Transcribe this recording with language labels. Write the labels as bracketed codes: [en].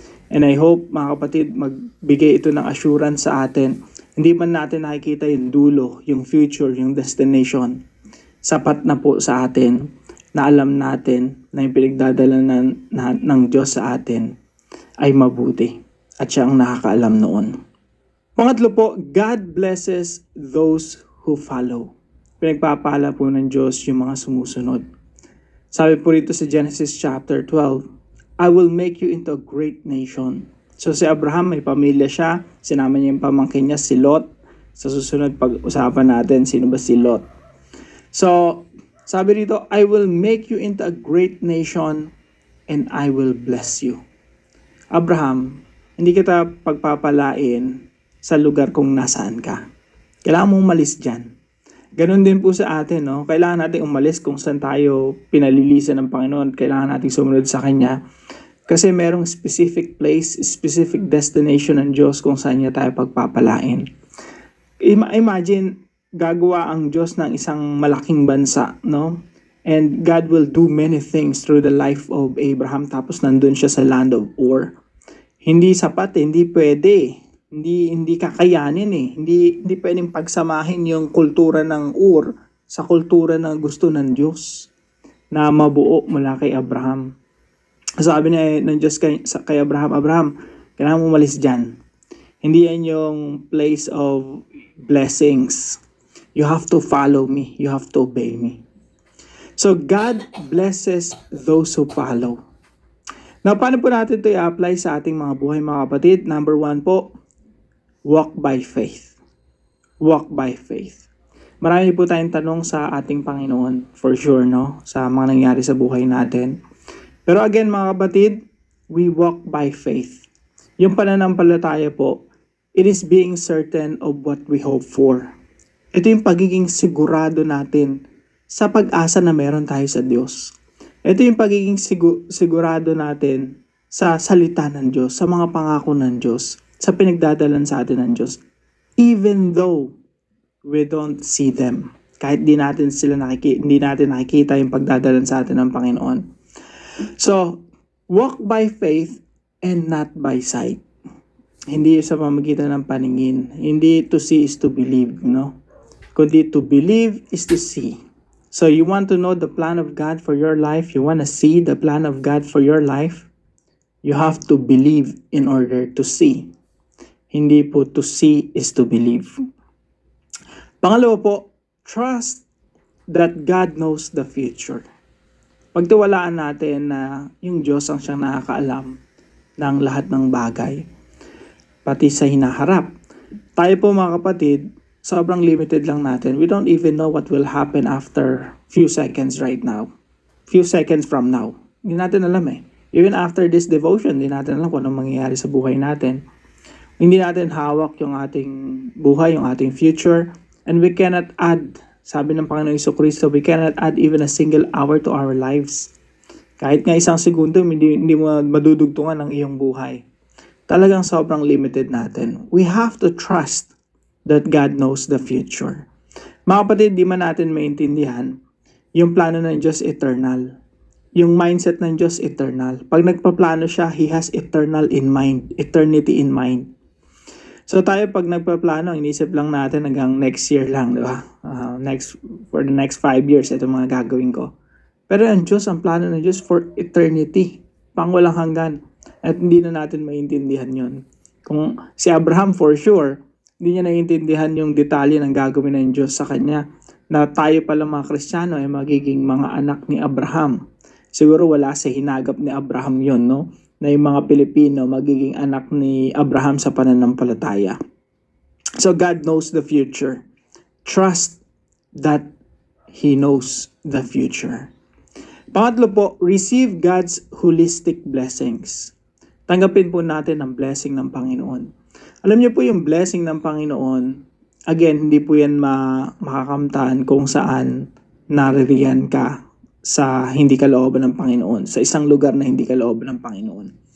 [tl] And I hope, mga kapatid, magbigay ito ng assurance sa atin. Hindi man natin nakikita yung dulo, yung future, yung destination. Sapat na po sa atin na alam natin na yung pinagdadala ng Diyos sa atin ay mabuti. At siya ang nakakaalam noon. Pangatlo po, [en] God blesses those who follow. [tl] Pinagpapala po ng Diyos yung mga sumusunod. Sabi po rito sa [en] Genesis chapter 12, I will make you into a great nation. [tl] So si Abraham, may pamilya siya. Sinama niya yung pamangkin niya, si Lot. Sa susunod pag-usapan natin, sino ba si Lot? So, Sabi dito, [en] I will make you into a great nation and I will bless you. [tl] Abraham, hindi kita pagpapalain sa lugar kung nasaan ka. Kailangan mong umalis dyan. Ganon din po sa atin, no? Kailangan natin umalis kung saan tayo pinalilisan ng Panginoon. Kailangan natin sumunod sa Kanya. Kasi merong specific place, specific destination ng Diyos kung saan niya tayo pagpapalain. Imagine, gagawa ang Diyos ng isang malaking bansa, no? [en] And God will do many things through the life of Abraham. [tl] Tapos nandun siya sa land of Ur. Hindi sapat, hindi pwede. Hindi kakayanin eh. Hindi pwedeng pagsamahin yung kultura ng Ur sa kultura na gusto ng Diyos na mabuo mula kay Abraham. Sabi ng Diyos kay Abraham, Abraham, kailangan mo umalis dyan. Hindi yan yung place of blessings. [en] You have to follow me. You have to obey me. So God blesses those who follow. [tl] Now, paano po natin ito i-apply sa ating mga buhay, mga kapatid? Number 1 po, [en] walk by faith. Walk by faith. [tl] Marami po tayong tanong sa ating Panginoon, for sure, no? Sa mga nangyari sa buhay natin. [en] Pero again, [tl] mga kapatid, [en] we walk by faith. [tl] Yung pananampalataya po, [en] it is being certain of what we hope for. [tl] Ito yung pagiging sigurado natin sa pag-asa na meron tayo sa Diyos. Ito yung pagiging sigurado natin sa salita ng Diyos, sa mga pangako ng Diyos, sa pinagdadalan sa atin ng Diyos. [en] Even though we don't see them. [tl] Kahit hindi natin nakikita yung pagdadalan sa atin ng Panginoon. [en] So, walk by faith and not by sight. [tl] Hindi sa pamamagitan ng paningin. [en] Hindi to see is to believe, no? Kundi to believe is to see. So, you want to know the plan of God for your life? You want to see the plan of God for your life? You have to believe in order to see. [tl] Hindi po [en] to see is to believe. [tl] Pangalawa po, [en] trust that God knows the future. [tl] Pagtiwalaan natin na yung Diyos ang siyang nakakaalam ng lahat ng bagay, pati sa hinaharap. Tayo po mga kapatid, sobrang limited lang natin. [en] We don't even know what will happen after few seconds right now. Few seconds from now. [tl] Hindi natin alam eh. [en] Even after this devotion, [tl] hindi natin alam kung anong mangyayari sa buhay natin. Hindi natin hawak yung ating buhay, yung ating future. [en] And we cannot add, [tl] sabi ng Panginoon Jesucristo, [en] we cannot add even a single hour to our lives. [tl] Kahit nga isang segundo, hindi mo madudugtungan ang iyong buhay. Talagang sobrang limited natin. [en] We have to trust that God knows the future. [tl] Mga kapatid, di man natin maintindihan, yung plano ng Diyos eternal. Yung mindset ng Diyos eternal. Pag nagpaplano siya, [en] He has eternal in mind, eternity in mind. [tl] So tayo pag nagpaplano, inisip lang natin hanggang next year lang, di ba? [en] For the next 5 years, [tl] ito mga gagawin ko. Pero ang Diyos, ang plano ng Diyos for eternity, pang walang hanggan. At hindi na natin maintindihan yon. Kung si Abraham, for sure, hindi niya naiintindihan yung detalye ng gagawin ng Diyos sa kanya, na tayo pala mga Kristiyano ay magiging mga anak ni Abraham. Siguro wala sa hinagap ni Abraham yon, no? Na yung mga Pilipino magiging anak ni Abraham sa pananampalataya. [en] So God knows the future. Trust that He knows the future. [tl] Pangatlo po, [en] receive God's holistic blessings. [tl] Tanggapin po natin ang blessing ng Panginoon. Alam niyo po yung blessing ng Panginoon, again, hindi po yan makakamtan kung saan naririyan ka sa hindi kalooban ng Panginoon, sa isang lugar na hindi kalooban ng Panginoon.